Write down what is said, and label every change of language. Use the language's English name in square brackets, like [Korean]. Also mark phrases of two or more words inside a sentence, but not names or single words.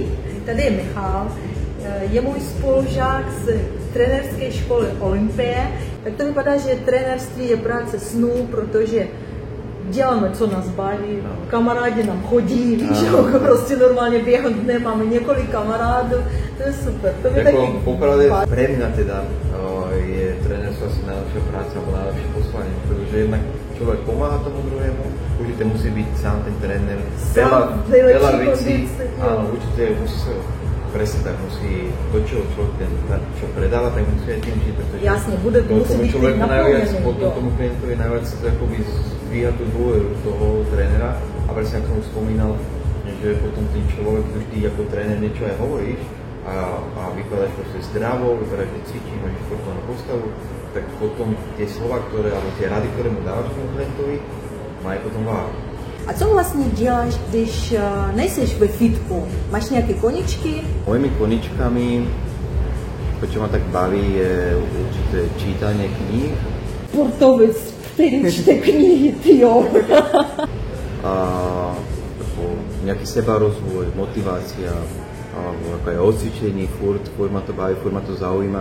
[Czech] Tady je Michal, je můj spolužák z trenérské školy Olympie. Tak to vypadá, že trenérství je práce snů, protože děláme, co nás baví, kamarádi nám chodí, víš, prostě normálně během dne máme několik kamarádů, to je super. To je taky [Slovak] popravde pre mňa teda je trenérstvo asi najlepšia práca alebo najlepšie poslanie, pretože jednak človek pomáha tomu druhému, určite musí byť sám ten tréner, veľa vecí, áno, určite musí sa presne tak, musí to, čo človek čo predáva, tak musí aj tým žiť, pretože jasne, bude, musí byť tým naplnený. Potom tomu klientovi najviac akoby zdvíha tú dôveru toho trénera a presne ako som spomínal, že potom tým človek vždy ako tréner niečo aj hovoríš a vykladáš proste zdravo, vykladáš, že cvičí, máš športovnú postavu, tak potom tie slova, ktoré, alebo tie rady, ktoré mu dávaš tomu klientovi, [Czech] mají potom váhu. A co vlastně děláš, když nejseš ve fitku? Máš nějaké koničky? [Slovak] Mojimi koničkami, to, čo ma tak baví, je určité čítanie kníh. [Czech] Sportovec, který čte knihy, tyjo. [Slovak] A nejaký sebarozvoj, motivácia, alebo ako aj o cvičení, furt ma to baví, furt ma to zaujíma.